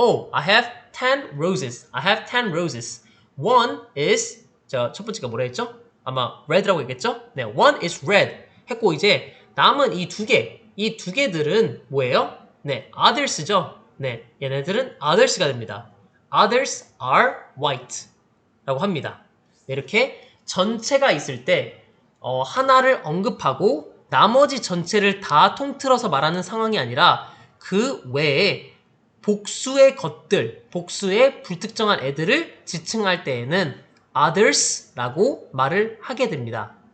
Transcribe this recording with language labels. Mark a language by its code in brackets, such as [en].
[en] Oh, I have 10 roses. I have 10 roses. [ko] One is 자, 첫 번째가 뭐라 했죠? 아마 red라고 했겠죠? 네, [en] one is red [ko] 했고 이제 남은 이 2개, 이 2개들은 뭐예요? 네, others죠. 네, 얘네들은 others가 됩니다. [en] Others are white [ko] 라고 합니다. 이렇게 전체가 있을 때 하나를 언급하고 나머지 전체를 다 통틀어서 말하는 상황이 아니라 그 외에 복수의 것들, 복수의 불특정한 애들을 지칭할 때에는 others라고 말을 하게 됩니다.